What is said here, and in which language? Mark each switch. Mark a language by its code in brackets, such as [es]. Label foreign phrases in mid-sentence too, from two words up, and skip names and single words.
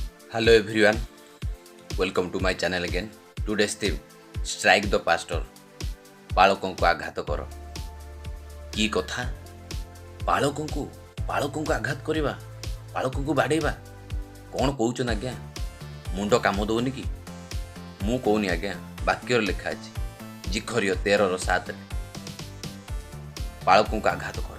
[en] Hello everyone, welcome to my channel again. Today's theme strike the pastor. [or] ବାଳକଙ୍କୁ ଆଘାତ କର। କି କଥା? ବାଳକଙ୍କୁ ଆଘାତ କରିବା, ବାଳକଙ୍କୁ ବାଡ଼େଇବା। କ'ଣ କହୁଛନ୍ ଆଜ୍ଞା? ମୁଣ୍ଡ କାମ ଦଉନି କି? ମୁଁ କହୁନି ଆଜ୍ଞା, ବାକ୍ୟରେ ଲେଖା ଅଛି ଜିଖରିୟ 13:7 ବାଳକଙ୍କୁ ଆଘାତ କର।